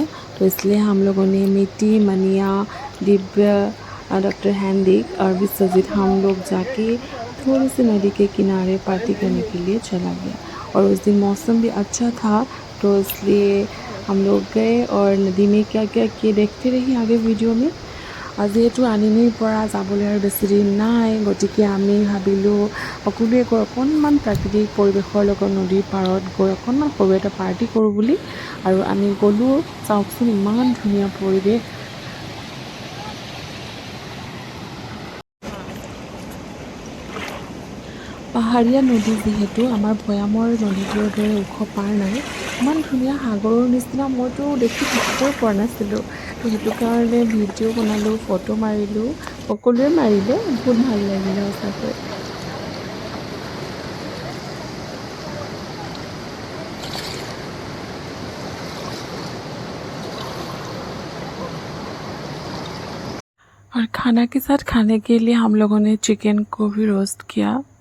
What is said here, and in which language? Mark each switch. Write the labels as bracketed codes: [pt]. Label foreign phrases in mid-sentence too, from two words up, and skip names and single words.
[hi] तो इसलिए हम लोगों ने मिट्टी, मनिया, दिव्या, डॉक्टर हैंडिक और विश्वजीत हम लोग जाके थोड़ी सी नदी के किनारे पार्टी करने के लिए चला गया। और उस दिन मौसम भी अच्छा था, तो इसलिए हम लोग गए और नदी में क्या क्या किए देखते रहिए आगे वीडियो में। [as] যেহেতু আনিনীৰ পৰা যাবলৈ আৰু বেছি দিন নাই, গতিকে আমি ভাবিলোঁ সকলোৱে গৈ অকণমান প্ৰাকৃতিক পৰিৱেশৰ লগত নদীৰ পাৰত গৈ অকণমান সৰু এটা পাৰ্টি কৰোঁ বুলি। আৰু আমি গ'লোঁ। চাওকচোন ইমান ধুনীয়া পৰিৱেশ। পাহাৰীয়া নদী যিহেতু, আমাৰ ভৈয়ামৰ নদীবোৰৰ দৰে ওখ পাৰ নাই, ইমান ধুনীয়া সাগৰৰ নিচিনা মইতো দেখি থাকিবই পৰা নাছিলোঁ। তো সেইটো কাৰণে ভিডিঅ' বনালোঁ, ফটো মাৰিলোঁ, সকলোৱে মাৰিলে, বহুত ভাল লাগিলে সঁচাকৈ। [hi] और खाना के साथ खाने के लिए हम लोगों ने चिकन को भी रोस्ट किया।